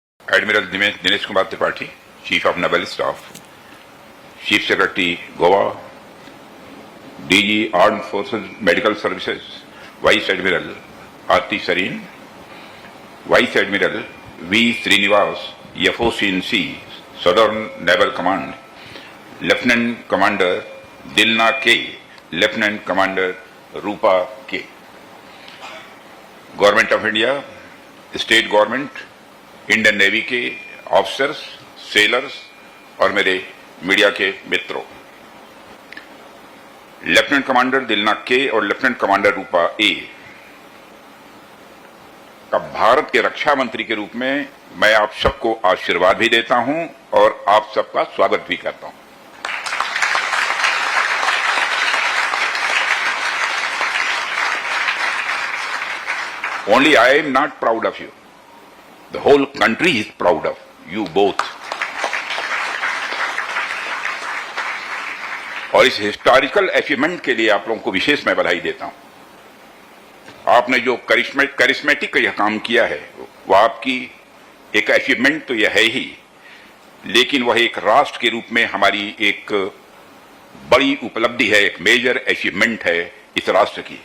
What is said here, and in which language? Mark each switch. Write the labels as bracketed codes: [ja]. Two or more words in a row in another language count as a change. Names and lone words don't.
[en] Admiral Dinesh Kumar Tripathi, Chief of Naval Staff, Chief Secretary Goa, DG Armed Forces Medical Services, Vice Admiral Aarti Sareen, Vice Admiral V. Srinivas, FOC&C, Southern Naval Command, Lieutenant Commander Dilna K, Lieutenant Commander Rupa K. Government of India, State Government, Indian Navy [hi] के [en] officers, sailors [hi] और मेरे मीडिया के मित्रों, [en] Lieutenant Commander [hi] दिलना के और [en] Lieutenant Commander [hi] रूपा ए का भारत के रक्षा मंत्री के रूप में मैं आप सबको आशीर्वाद भी देता हूं और आप सबका स्वागत भी करता हूं। [en] Only I am not proud of you. The whole country is proud of you both. [hi] और इस [en] historical achievement [hi] के लिए आप लोगों को विशेष मैं बधाई देता हूं। आपने जो करिश्मेटिक यह काम किया है वह आपकी एक अचीवमेंट तो यह है ही, लेकिन वह एक राष्ट्र के रूप में हमारी एक बड़ी उपलब्धि है, एक [en] major achievement [hi] है इस राष्ट्र की।